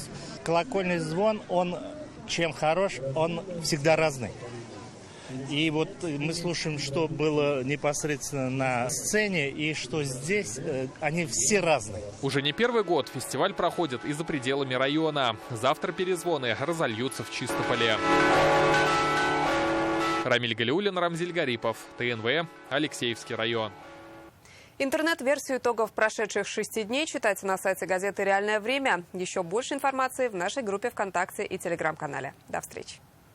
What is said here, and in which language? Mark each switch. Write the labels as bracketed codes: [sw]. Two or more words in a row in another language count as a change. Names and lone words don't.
[ru] Колокольный звон, он чем хорош, он всегда разный. И вот мы слушаем, что было непосредственно на сцене и что здесь, они все разные. Уже не первый год фестиваль проходит и за пределами района. Завтра перезвоны разольются в Чистополе. Рамиль Галиуллин, Рамзиль Гарипов, ТНВ, Алексеевский район. Интернет-версию итогов прошедших 6 дней читайте на сайте газеты «Реальное время». Еще больше информации в нашей группе ВКонтакте и Телеграм-канале. До встречи.